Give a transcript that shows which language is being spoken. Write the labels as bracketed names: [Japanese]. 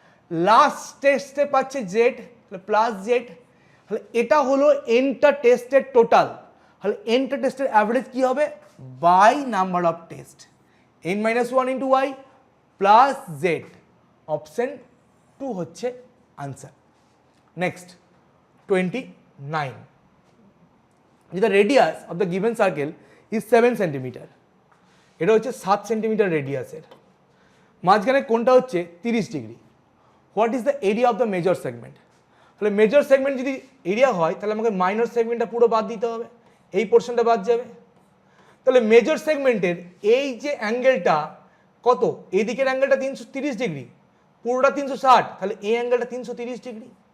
[Bangla] Last টেস্টে পাচ্ছে Z, তাহলে প্লাস জেড, তাহলে এটা হলো এনটা টেস্টের টোটাল, তাহলে এনটা টেস্টের অ্যাভারেজ কি হবে by number of test, n-1 into Y plus Z, option 2 হচ্ছে answer. Next 29। [English] The radius of the given circle is 7 centimetre. [Bangla] এটা হচ্ছে 7 সেন্টিমিটার রেডিয়াসের, মাঝখানে কোনটা হচ্ছে 30 degree. [English] What is the area of the major segment? [Bangla] তাহলে major segment যদি area হয় তাহলে আমাকে মাইনর সেগমেন্টটা পুরো বাদ দিতে হবে, এই পোর্শনটা বাদ যাবে। তাহলে মেজর সেগমেন্টের এই যে অ্যাঙ্গেলটা কত, এই দিকের অ্যাঙ্গেলটা 330 ডিগ্রি, পুরোটা 360, তাহলে এই অ্যাঙ্গেলটা 330 ডিগ্রি।